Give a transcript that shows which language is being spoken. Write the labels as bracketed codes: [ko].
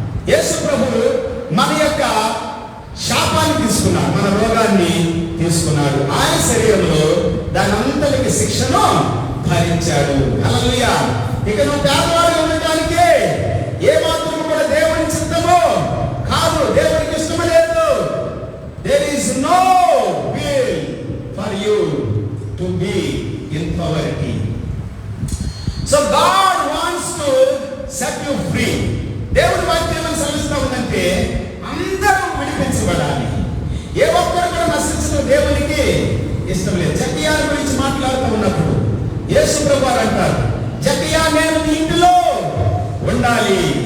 [te] యేసు ప్రభువు మన యొక్క శాపాన్ని తీసుకున్నాడు, మన రోగాన్ని తీసుకున్నాడు. ఆయన శరీరంలో దాని అంతటికి శిక్షను భరించాడు. హల్లెలూయా. ఇక నువ్వు పేదవాడిగా ఉండటానికే ఏ మాత్రం కూడా దేవుని చిత్తమో కాదు, దేవునికి ఇష్టం లేదు. [en] There is no will for you to be in poverty. So God wants to set you free. [te] దేవుని వాక్యం సెలవిస్తా ఉందంటే అందరూ విడిపించబడాలి. ఏ ఒక్కరు కూడా నశించడం దేవునికి ఇష్టం లేదు. జక్కయ్య గురించి మాట్లాడుతూ ఉన్నప్పుడు యేసు ప్రభువు అంటారు, జక్కయ్య నేను నీ ఇంటిలో ఉండాలి.